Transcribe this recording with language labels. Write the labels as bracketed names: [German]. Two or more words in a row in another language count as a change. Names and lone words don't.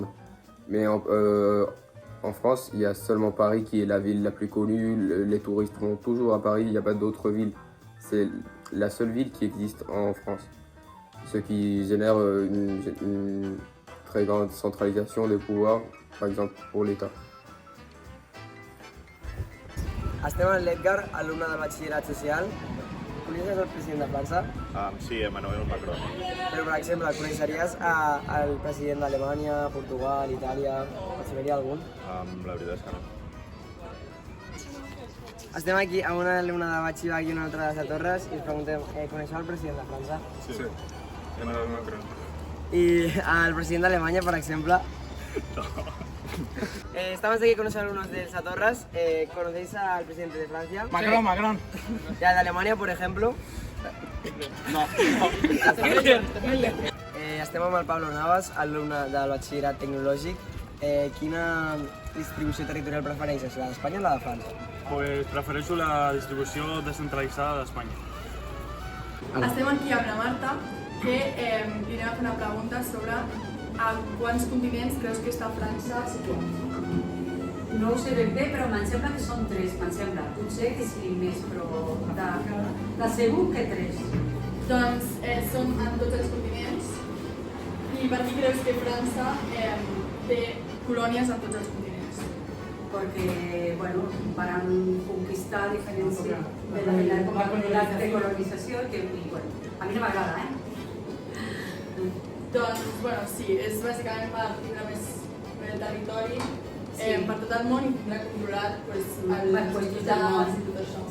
[French] Mais en France, il y a seulement Paris qui est la ville la plus connue. Les touristes vont toujours à Paris, il n'y a pas d'autres villes. C'est la seule ville qui existe en France. Ce qui génère une très grande centralisation des pouvoirs, par exemple pour l'État. [Catalan] Estem amb l'Edgar, alumne de batxillerat social. Coneixes el president de França? Sí, Emmanuel Macron. Però, per exemple, coneixeries el president d'Alemanya, Portugal, Itàlia? Et sabria algun? La veritat és que no. Estem aquí amb una alumna de batxillerat i una altra de Sa Torres i us preguntem, coneixeu el president de França? Sí, Emmanuel Macron. I el president d'Alemanya, per exemple? [Spanish] Estamos aquí con unos alumnos de Sa Torres. ¿Conocéis al presidente de Francia? Macron. ¿Y al de Alemania, por ejemplo? No. [Catalan] Estem amb el Pablo Navas, alumne del batxillerat tecnològic. Quina distribució territorial prefereixes, la d'Espanya o la de França? Pues prefereixo la distribució descentralitzada d'Espanya. Estem aquí amb la Marta, que li anem a fer una pregunta sobre a quants continents creus que està França situat? No ho sé ben bé, però em sembla que són 3, me'n sembla. Potser que siguin més, però de segur que 3. Doncs són en tots els continents. I per què creus que França té colònies en tots els continents? [Spanish] Porque, bueno, para conquistar [Catalan] diferents de la de colonització, que, bueno, a mi no m'agrada, Doncs, bueno, sí, és bàsicament per tindre més el territori per tot el món i tindre controlat els hospitals i tot això.